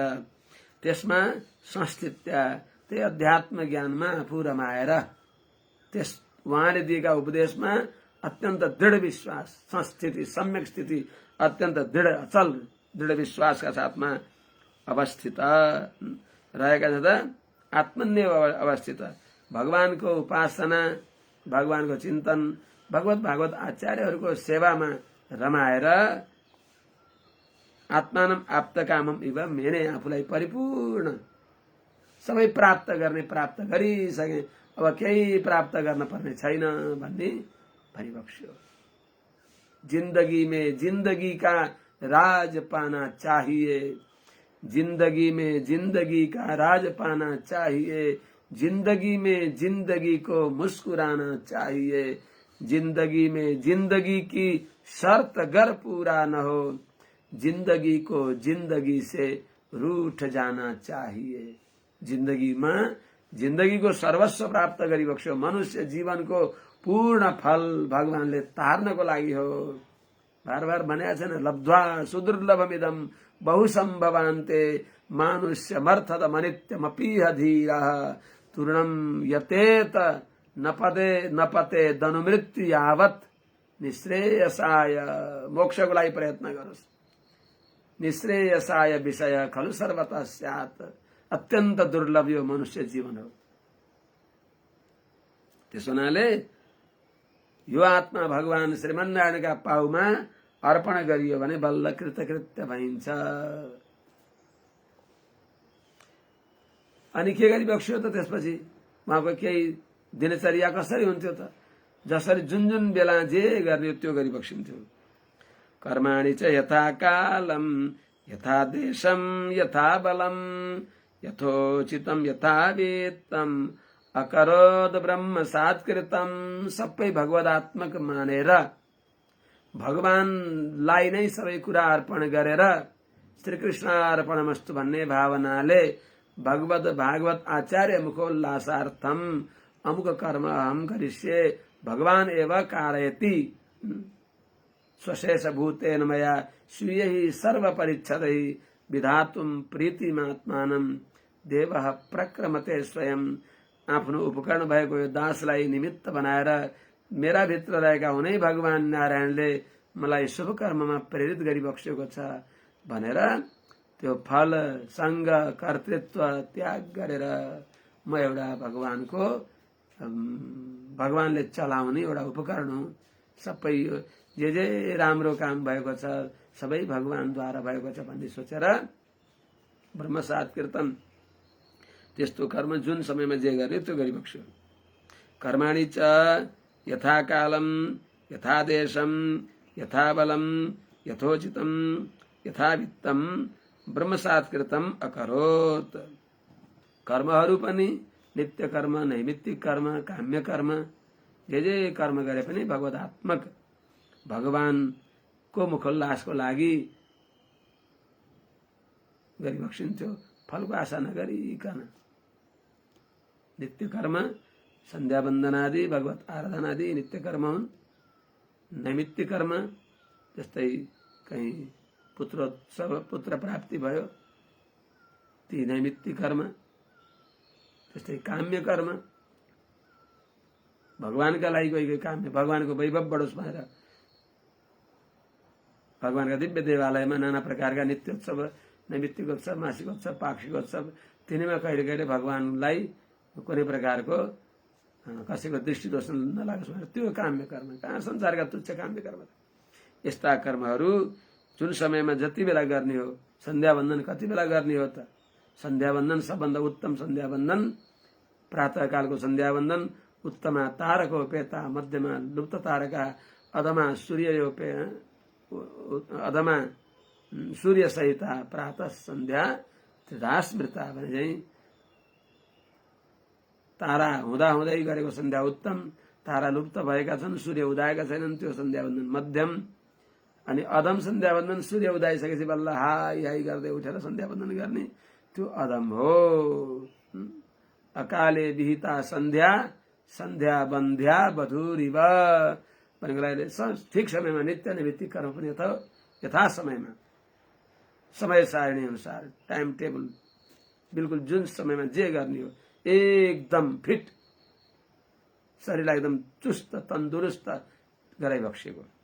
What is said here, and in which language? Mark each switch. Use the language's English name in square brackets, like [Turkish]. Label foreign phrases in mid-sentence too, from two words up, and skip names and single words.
[Nepali] त्यसमा संस्थित्या, त्यही अध्यात्म ज्ञानमा आफू रमाएर त्यस उहाँले दिएका उपदेशमा अत्यन्त दृढ विश्वास, संस्थिति, सम्यक स्थिति, अत्यन्त दृढ अचल दृढ विश्वासका साथमा अवस्थित रहेका छँदा आत्मन्यव अवस्थित भगवानको उपासना, भगवानको चिन्तन, भगवत भागवत आचार्यहरूको सेवामा रमाएर [Sanskrit] आत्मानम आप्तकामम इव मेने, [Nepali] आफूलाई परिपूर्ण सबै प्राप्त गर्ने, प्राप्त गरिसके, अब केही प्राप्त गर्न पर्ने छैन भन्ने भरिबक्स्यो। [Hindi] जिंदगी में जिंदगी का राज पाना चाहिए, जिंदगी में जिंदगी का राज पाना चाहिए, जिंदगी में जिंदगी को मुस्कुराना चाहिए, जिंदगी में जिंदगी की शर्त गर पूरा न हो, जिंदगी को जिंदगी से रूठ जाना चाहिए। [Nepali] जिन्दगीमा जिन्दगीको सर्वस्व प्राप्त गरिबक्स्यो। मनुष्य जीवनको पूर्ण फल भगवानले तार्नको लागि हो। बार बार भनेको छैन, [Sanskrit] लब्ध्वा सुदुर्लभमिदम बहुसम्भवान्ते मानुष्य मर्थद मनित्यमपीह धीरः तूर्णम यतेत नपते दनुमृत्यु यावत् निश्रेयसाय। [Nepali] मोक्षको लागि प्रयत्न गरोस्। [Sanskrit] निश्रेयसाय विषय खलु सर्वतः स्यात्। [Nepali] अत्यन्त दुर्लभ यो मनुष्य जीवन हो। त्यसो हुनाले यो आत्मा भगवान श्रीमन्नारायणका पाउमा अर्पण गरियो भने बल्ल कृतकृत्य भइन्छ। अनि के गरिबक्स्यो त त्यसपछि उहाँको केही दिनचर्या कसरी हुन्थ्यो त? जसरी जुन जुन बेला जे गर्ने त्यो गरिबक्सिन्थ्यो। [Sanskrit] कर्माणि च यथा कालम यथा देशम यथा बलम यथोचितम यथा वेत्तम अकरोद ब्रह्म सात्कृतम। [Nepali] सबै भगवदात्मक मानेर भगवानलाई नै सबै कुरा अर्पण गरेर [Sanskrit] श्रीकृष्ण अर्पणमस्तु [Nepali] भन्ने भावनाले [Sanskrit] भागवत आचार्य मुखोल्लासार्थम अमुक कर्म अहम करिष्ये भगवान एव कारयति स्वशेष भूतेन मया स्वीय सर्व परिच्छदै विधातुम प्रीतिमात्मानम देवः प्रक्रमते स्वयं। [Nepali] आफ्नो उपकरण भएको यो दासलाई निमित्त बनाएर मेरा भित्र रहेका हुनै भगवान नारायणले मलाई शुभ कर्ममा प्रेरित गरिबक्सेको छ भनेर त्यो फल संग कर्तृत्व त्याग गरेर म एउटा भगवानले चलाउने एउटा उपकरण हुँ। सबै जे राम्रो काम भएको छ सबै भगवानद्वारा भएको छ भन्ने सोचेर [Sanskrit] ब्रह्म सात्कृतम [Nepali] त्यस्तो कर्म जुन समयमा जे गर्ने त्यो गरिबक्स्यो। [Sanskrit] कर्माणि च यथा कालम यथा देशम यथा बलम यथोचितम यथा वित्तम ब्रह्म सात्कृतम अकरोत्। [Nepali] कर्महरू पनि नित्य कर्म, नैमित्तिक कर्म, काम्य कर्म, जे कर्म गरे पनि भगवदात्मक भगवानको मुखोल्लासको लागि गरिबक्सिन्थ्यो, फलको आशा नगरिकन। नित्य कर्म संध्या वन्दनादि भगवत आराधनादि नित्य कर्म हुन्। नैमित्तिक कर्म जस्तै कहीँ पुत्रोत्सव, पुत्र प्राप्ति भयो, ती नैमित्तिक कर्म। त्यस्तै काम्य कर्म भगवानका लागि कोही काम्य, भगवानको वैभव बढोस् भनेर भगवानका दिव्य देवालयमा नाना प्रकारका नित्योत्सव, नैमित्तिक उत्सव, मासिक उत्सव, पाक्षिक उत्सव, तिनीमा कहिले कहिले भगवानलाई कुनै प्रकारको कसैको दृष्टि दोष नलागोस् भनेर त्यो काम्य कर्म। कहाँ संसारका तुच्छ काम्य कर्म। यस्ता कर्महरू जुन समयमा जति बेला गर्ने हो, सन्ध्या वन्दन कति बेला गर्ने हो त? सन्ध्या वन्दन सबभन्दा उत्तम सन्ध्या वन्दन प्रातःकालको सन्ध्या वन्दन, [Sanskrit] उत्तमा तारकोपेता, मध्यमा लुप्त तारका, अधमा सूर्य सहिता प्रातः सन्ध्या त्रिदास मृता [Nepali] भने चाहिँ तारा हुँदा हुँदै गरेको सन्ध्या उत्तम, तारा लुप्त भएका छन्, सूर्य उदाएका छैनन्, त्यो सन्ध्यावन्दन मध्यम, अनि अधम सन्ध्यावन्दन सूर्य उदाइसकेपछि बल्ल हाई हाई गर्दै उठेर सन्ध्यावन्दन गर्ने त्यो अधम हो। [Sanskrit] अकाले विहिता सन्ध्या सन्ध्या बन्ध्या बधुरिव [Nepali] भनेको लागि ठिक समयमा नित्य नैमित्तिक कर्म पनि यथा समयमा समय सारणी अनुसार [English] time table [Nepali] बिल्कुल जुन समयमा जे गर्ने हो एकदम फिट शरीरलाई एकदम चुस्त तन्दुरुस्त गराइबक्सेको।